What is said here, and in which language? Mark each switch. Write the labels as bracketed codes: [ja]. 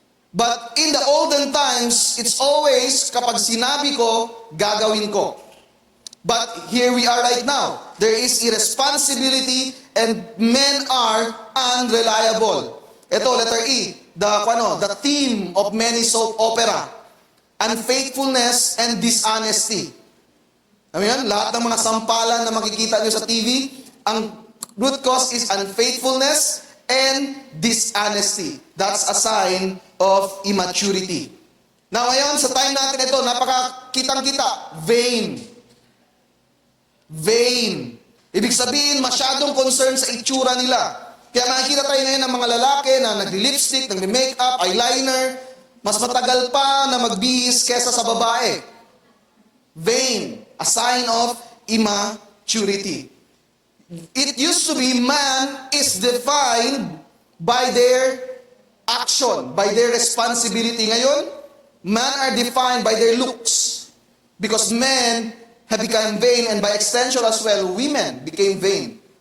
[en] But in the olden times, it's always [tl] kapag sinabi ko, gagawin ko. [en] But here we are right now. There is irresponsibility and men are unreliable. Ito, letter E, the theme of many soap opera. Unfaithfulness and dishonesty. [tl] Alam mo yan? Lahat ng mga sampalan na makikita nyo sa TV, ang root cause [en] is unfaithfulness and dishonesty. That's a sign of immaturity. [tl] Now ngayon, sa time natin ito, napakakitang-kita, vain. Vain. Ibig sabihin, masyadong concerned sa itsura nila. Kaya makikita tayo ngayon ng mga lalaki na nagli-lipstick, nagli-makeup, eyeliner, mas matagal pa na magbihis kesa sa babae. [en] Vain. A sign of immaturity. it used to be man is defined by their action, by their responsibility. Ngayon, man are defined by their looks. Because men have become vain, and by extension as well, women became vain.